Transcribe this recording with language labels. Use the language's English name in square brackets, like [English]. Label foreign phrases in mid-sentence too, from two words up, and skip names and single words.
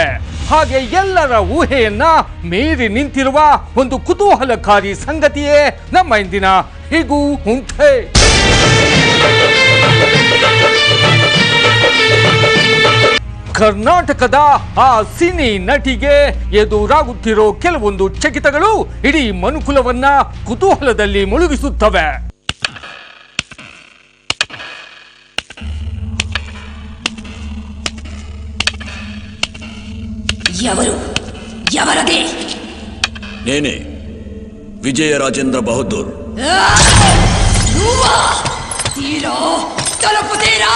[Kannada] ಹಾಗೆ ಎಲ್ಲರ ಊಹೆಯನ್ನ ಮೀರಿ ನಿಂತಿರುವ ಒಂದು ಕುತೂಹಲಕಾರಿ ಸಂಗತಿಯೇ ನಮ್ಮ ಇಂದಿನ ಹೀಗೂ ಉಂಟೆ. ಕರ್ನಾಟಕದ ಆ ಸಿನಿ ನಟಿಗೆ ಎದುರಾಗುತ್ತಿರೋ ಕೆಲವೊಂದು ಚಕಿತಗಳು ಇಡೀ ಮನುಕುಲವನ್ನ ಕುತೂಹಲದಲ್ಲಿ ಮುಳುಗಿಸುತ್ತವೆ. [Telugu] ఎవరదే? నేనే విజయ రాజేంద్ర బహదూర్. తీరా తలుపు తీరా.